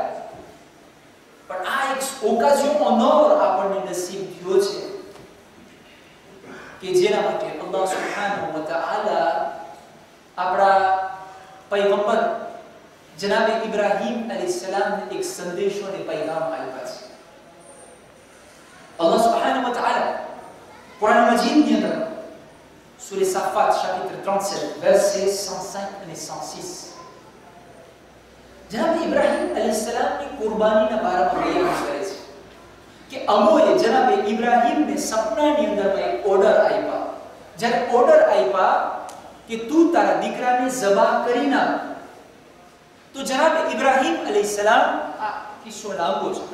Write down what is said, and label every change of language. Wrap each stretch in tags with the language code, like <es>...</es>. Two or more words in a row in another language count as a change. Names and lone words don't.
<gu>પણ આ એક</gu> <fr>occasion honneur</fr> <gu>આપણને નસીબ થયો છે કે જેના માટે</gu> <ar>الله سبحانه وتعالى</ar> <gu>આપણા પૈગંબર જનાબ ઇબ્રાહીમ અલૈહિસ્સલામને એક સંદેશો અને પૈગામ આપ્યા છે.</gu> <ar>الله سبحانه وتعالى</ar> <gu>કુરાન મજીદની અંદર Surah Safat</gu> <fr>chapitre 37 verset 105</fr> <gu>અને 106. જનાબ ઇબ્રાહીમ અલૈહિસ્સલામની કુરબાનીના બારામાં બયાન કરે છે કે અમોએ જનાબ ઇબ્રાહીમને સપનાની અંદરમાં એક ઓર્ડર આપ્યા. જ્યારે ઓર્ડર આપ્યા કે તું તારા દીકરાને ઝબા કરી નાખ, તો જનાબ ઇબ્રાહીમ અલૈહિસ્સલામ આ કિસ્સો લાંબો છે.</gu>